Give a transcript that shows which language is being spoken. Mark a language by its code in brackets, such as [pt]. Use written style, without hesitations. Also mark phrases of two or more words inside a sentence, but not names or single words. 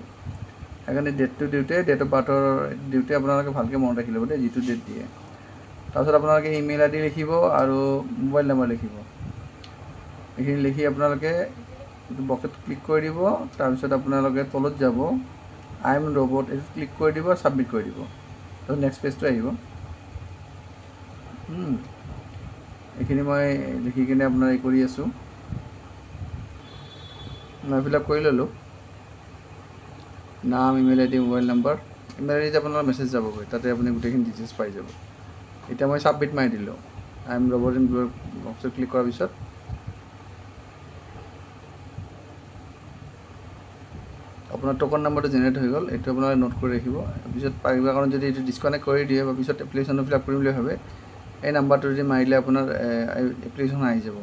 [as] সেইকাৰণে ডেটটো দিওঁতে, [en] date of birthৰ [as] দিওঁতে আপোনালোকে ভালকৈ মনত ৰাখি ল'ব দেই, যিটো ডেট দিয়ে। তাৰপিছত আপোনালোকে [en] email ID [as] লিখিব আৰু মোবাইল নম্বৰ লিখিব। এইখিনি লিখি আপোনালোকে এইটো বক্সত ক্লিক কৰি দিব। তাৰপিছত আপোনালোকে তলত যাব [en] I am robot, [as] এইটো ক্লিক কৰি দিব, ছাবমিট কৰি দিব। তাৰপিছত [en] next pageটো [as] আহিব। এইখিনি মই লিখি কিনে আপোনাৰ এই কৰি আছোঁ। মই [en] fill up [as] কৰি ল'লোঁ। নাম, [en] email ID, [as] মোবাইল নম্বৰ। [en] email ID [as] আপোনাৰ মেছেজ যাবগৈ, তাতে আপুনি গোটেইখিনি ডিটেইলছ পাই যাব। এতিয়া মই ছাবমিট মাৰি দিলোঁ। [en] I am robot [as] বক্সত ক্লিক কৰাৰ পিছত আপোনাৰ [en] token numberটো [as] জেনেৰেট হৈ গ'ল। এইটো আপোনালোকে নোট কৰি ৰাখিব। পিছত পাৰিবা কাৰণ যদি এইটো ডিছকানেক্ট কৰি দিয়ে বা পিছত এপ্লিকেশ্যনটো [en] fill up [as] কৰিম বুলি ভাবে, এই নাম্বাৰটো যদি মাৰিলে আপোনাৰ এপ্লিকেশ্যন আহি যাব।